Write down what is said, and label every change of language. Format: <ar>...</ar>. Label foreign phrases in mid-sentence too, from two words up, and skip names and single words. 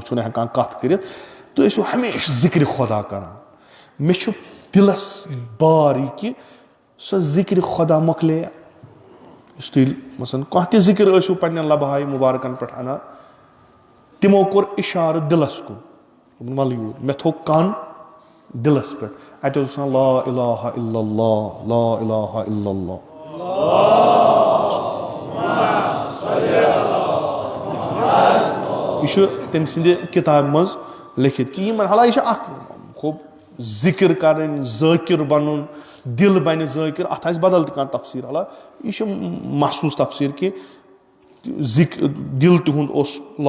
<ks>چھِو نہٕ ہٮ۪کان کتھ کٔرِتھ تُہۍ ٲسِو ہمیشہٕ ذِکرِ خۄدا کران مےٚ چھُ دِلس بار یہِ کہِ سۄ ذِکرِ خۄدا مۄکلے یُس تُہۍ مثلاً کانٛہہ تہِ ذِکِر ٲسِو پننٮ۪ن لبہایہِ مُبارکن پٮ۪ٹھ انان تِمو کوٚر اِشارٕ دِلس کُن دوٚپُن وَلہٕ یوٗرۍ مےٚ تھوٚو کن دِلس پٮ۪ٹھ اتہِ اوس وَنان</ks> <ar>لا الہ الا اللہ لا الہ الا اللہ</ar> <ks>یہِ چھُ تٔمۍ سٕنٛدِ کِتابہِ منٛز لیکھِتھ کہِ یِمن حالانکہِ یہِ چھِ اکھ خوب ذِکِر کرٕنۍ ذٲکِر بنُن دِل بنہِ ذٲکِر اتھ آسہِ بدل تہِ کانٛہہ تفسیٖر حالانکہِ یہِ چھُ محسوٗس تفسیٖر کہِ دِل تِہُنٛد اوس لا</ks>